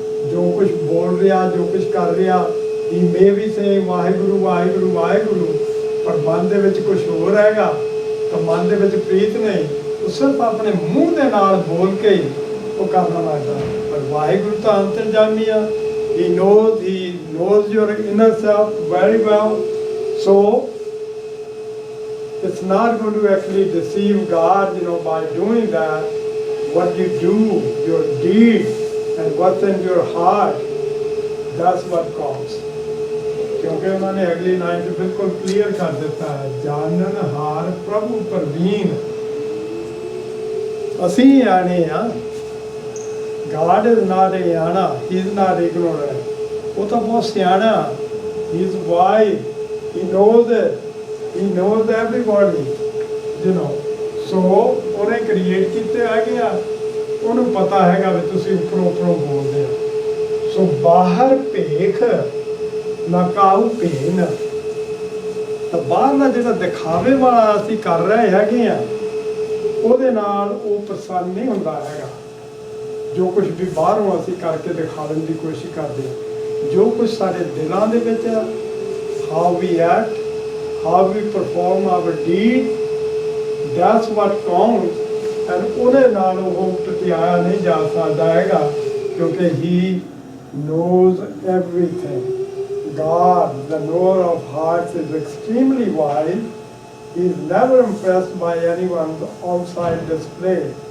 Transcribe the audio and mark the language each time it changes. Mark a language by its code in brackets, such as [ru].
[pa] ਜੋ ਕੁਛ ਬੋਲ ਰਿਹਾ, ਜੋ ਕੁਛ ਕਰ ਰਿਹਾ, [en] he may be saying [pa] Waheguru Waheguru Waheguru, ਪਰ ਮਨ ਦੇ ਵਿੱਚ ਕੁਛ ਹੋਰ ਹੈਗਾ, ਤਾਂ ਮਨ ਦੇ ਵਿੱਚ ਪ੍ਰੀਤ ਨਹੀਂ। ਉਹ ਸਿਰਫ ਆਪਣੇ ਮੂੰਹ ਦੇ ਨਾਲ ਬੋਲ ਕੇ ਹੀ ਉਹ ਕਰਨਾ ਲੱਗਦਾ। ਪਰ ਵਾਹਿਗੁਰੂ ਤਾਂ ਅੰਤਰਜਾਮੀ ਆ। [en] He knows your inner self very well. So it's not going to actually deceive God, by doing that. What you do, your deed, and what's in your heart, that's what counts. [hi] क्योंकि उन्होंने अगली line से बिल्कुल clear कर देता है, जानन हार प्रभु प्रवीण। [pa] ਅਸੀਂ ਆਣੇ ਆ। [en] God is not a [pa] ਆਣਾ, [en] he is not ignorant, [pa] ਉਹ ਤਾਂ ਬਹੁਤ ਸਿਆਣਾ, [en] he is wise, he knows it, he knows everybody, you know, so [pa] ਉਹਨੇ ਕ੍ਰੀਏਟ ਕੀਤੇ ਹੈਗੇ ਆ, ਉਹਨੂੰ ਪਤਾ ਹੈਗਾ ਵੀ ਤੁਸੀਂ ਉੱਪਰੋਂ ਬੋਲਦੇ ਆ। ਸੋ ਬਾਹਰ ਭੇਖ ਨਾ ਕਾਹੂ ਭੇਨ, ਤਾਂ ਬਾਹਰ ਦਾ ਜਿਹੜਾ ਦਿਖਾਵੇ ਵਾਲਾ ਅਸੀਂ ਕਰ ਰਹੇ ਹੈਗੇ ਆ, ਉਹਦੇ ਨਾਲ ਉਹ ਪ੍ਰਸੰਨ ਨਹੀਂ ਹੁੰਦਾ ਹੈਗਾ। ਜੋ ਕੁਝ ਵੀ ਬਾਹਰੋਂ ਅਸੀਂ ਕਰਕੇ ਦਿਖਾਉਣ ਦੀ ਕੋਸ਼ਿਸ਼ ਕਰਦੇ ਹਾਂ, ਜੋ ਕੁਝ ਸਾਡੇ ਦਿਲਾਂ ਦੇ ਵਿੱਚ ਆ, [en] How we act, how we perform our deed, that's what counts. [pa] And ਉਹਦੇ ਨਾਲ ਉਹ ਟਕਿਆਇਆ ਨਹੀਂ ਜਾ ਸਕਦਾ ਹੈਗਾ, ਕਿਉਂਕਿ [en] He knows everything. God, the knower of hearts, is extremely wise. He is never impressed by anyone's outside display.